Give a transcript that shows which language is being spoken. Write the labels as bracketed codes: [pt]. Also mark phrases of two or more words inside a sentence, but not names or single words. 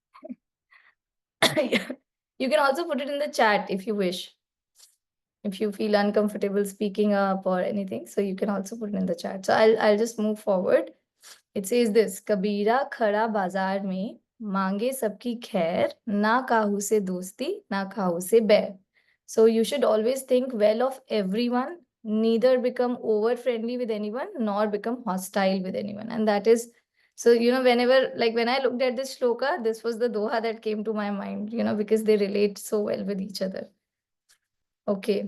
[en] You can also put it in the chat if you wish. If you feel uncomfortable speaking up or anything, so you can also put it in the chat. So I'll just move forward. It says this: [hi] कबीरा खड़ा बाज़ार में मांगे सबकी खैर, ना काहू से दोस्ती, ना काहू से बैर. [en] So you should always think well of everyone, neither become over friendly with anyone nor become hostile with anyone. And that is, so whenever, like when I looked at this shloka, this was the doha that came to my mind, because they relate so well with each other. Okay.